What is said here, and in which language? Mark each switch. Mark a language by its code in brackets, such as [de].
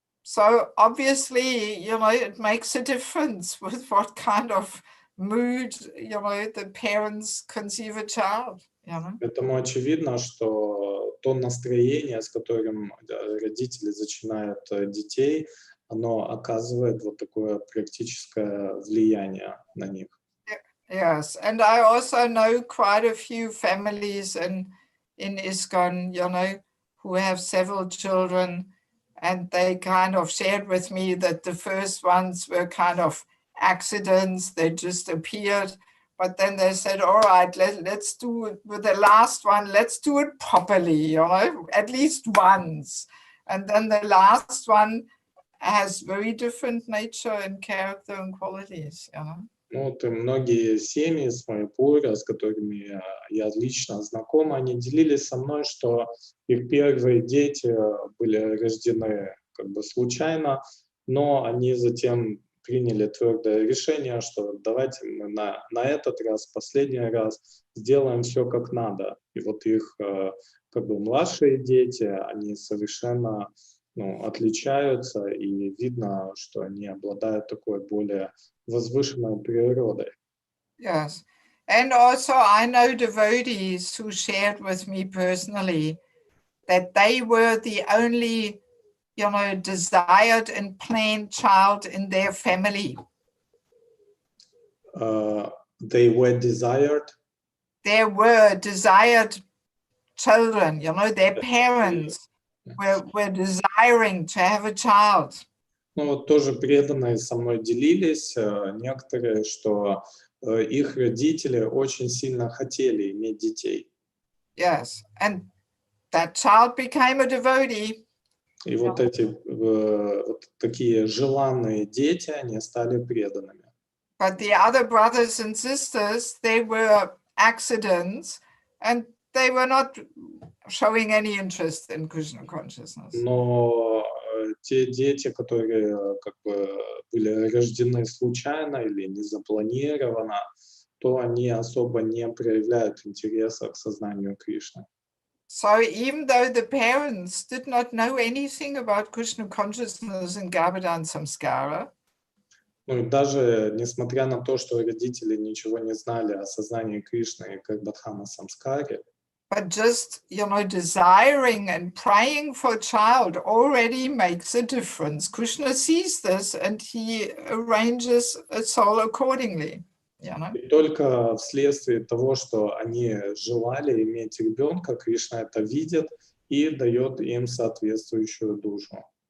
[en] So obviously, it makes a difference with what kind of mood, the parents conceive a child. [ru] Поэтому очевидно, что то настроение, с которым родители зачинают детей, оно оказывает вот такое практическое влияние на них. [en] Yes, and I also know quite a few families in ISKCON, who have several children, and they kind of shared with me that the first ones were kind of accidents, they just appeared, but then they said, all right, let's do it with the last one, let's do it properly, at least once. And then the last one has very different nature and character and qualities, [ru] Ну, вот и многие семьи с Майпура, с которыми я лично знаком, они делились со мной, что их первые дети были рождены как бы случайно, но они затем приняли твердое решение, что давайте мы на этот раз, последний раз сделаем все как надо. И вот их как бы младшие дети, они совершенно отличаются, и видно, что они обладают такой более возвышенной природой. [en] Yes. And also I know devotees who shared with me personally that they were the only, desired and planned child in their family. They were desired? There were desired children, their parents were desiring to have a child. [ru] Ну вот тоже преданные со мной делились некоторые, что их родители очень сильно хотели иметь детей. [en] Yes, and that child became a devotee. [ru] И вот эти вот такие желанные дети, они стали преданными. [en] But the other brothers and sisters, they were accidents, and they were not showing any interest in Krishna consciousness. [ru] Но те дети, которые как бы были рождены случайно или незапланированно, то они особо не проявляют интереса к сознанию Кришны. [en] So even though the parents did not know anything about Krishna consciousness and Garbhadan samskara, [ru] Ну и даже несмотря на то, что родители ничего не знали о сознании Кришны и Гarbhadхана самскаре, [en] but just, desiring and praying for a child already makes a difference. Krishna sees this and he arranges a soul accordingly. [ru] И только вследствие того, что они желали иметь ребенка, Кришна это видит и дает им соответствующую душу.